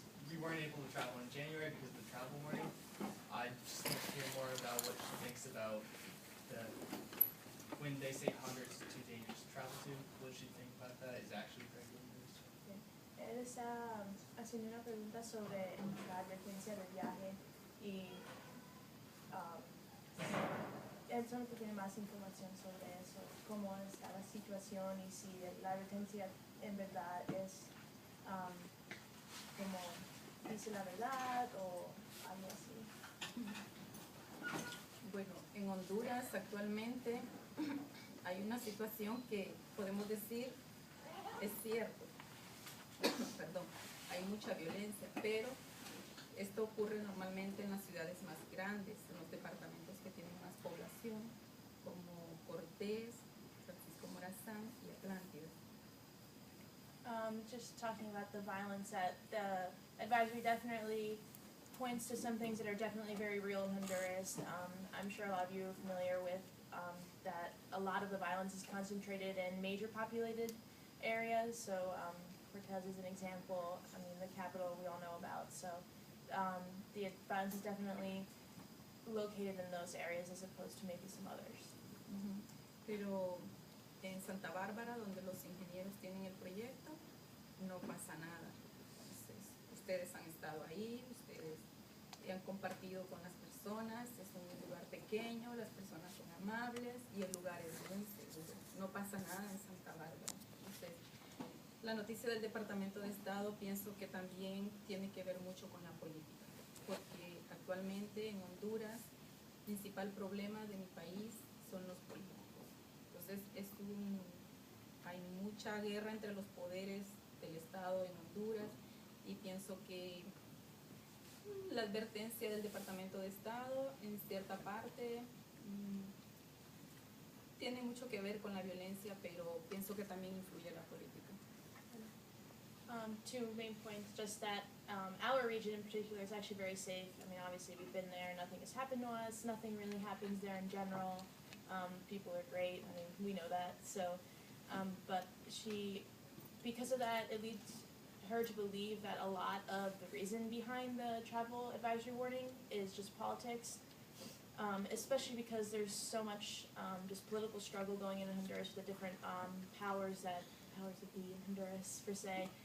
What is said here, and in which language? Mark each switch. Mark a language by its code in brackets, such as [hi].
[en] We weren't able to travel in January because of the travel warning. I just want to hear more about what she thinks about when they say Honduras is too dangerous to travel to. What does she think about that? Is it actually very dangerous? [es] Él está haciendo una pregunta sobre la advertencia del viaje y él solo tiene más información sobre eso, cómo está la situación y si la advertencia en verdad es como dice la verdad o algo así. Bueno, en Honduras actualmente hay una situación que podemos decir es cierto. Perdón, hay mucha violencia, pero esto ocurre normalmente en las ciudades más grandes, en los departamentos que tienen más población, como Cortés, Francisco Morazán y Atlántida. [en] Just talking about the violence, that the advisory definitely points to some things that are definitely very real in Honduras. I'm sure a lot of you are familiar with that a lot of the violence is concentrated in major populated areas. So Cortez is an example. I mean, the capital we all know about. So the violence is definitely located in those areas as opposed to maybe some others. [es] Pero en Santa Bárbara, donde los ingenieros tienen el proyecto, no pasa nada. Entonces, ustedes han estado ahí, ustedes han compartido con las personas, es un lugar pequeño, las personas son amables y el lugar es muy seguro. No pasa nada en Santa Bárbara. Entonces, la noticia del Departamento de Estado pienso que también tiene que ver mucho con la política, porque actualmente en Honduras el principal problema de mi país son los políticos. Entonces hay mucha guerra entre los poderes del Estado en Honduras y pienso que la advertencia del Departamento de Estado en cierta parte tiene mucho que ver con la violencia, pero pienso que también influye la política. [en] Two main points, just that our region in particular is actually very safe. I mean, obviously we've been there, nothing has happened to us, nothing really happens there in general. People are great, I mean, we know that. So, but because of that, it leads her to believe that a lot of the reason behind the travel advisory warning is just politics, especially because there's so much just political struggle going in Honduras with the different powers that be in Honduras per se.